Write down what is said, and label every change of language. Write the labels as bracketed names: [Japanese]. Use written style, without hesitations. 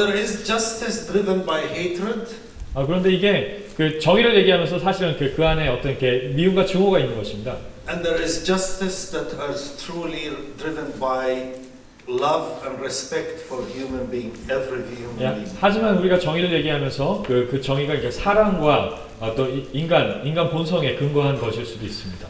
[English] there is justice driven by hatred, [Korean] 그런데 이게 그 정의를 얘기하면서 사실은 그 안에 어떤 이렇게 미움과 증오가 있는 것입니다. [English] and there is justice that is truly driven by love and respect for human being, every human 야, being. [Korean] 하지만 우리가 정의를 얘기하면서 그 정의가 이렇게 사랑과 또 인간 본성에 근거한 것일 수도 있습니다.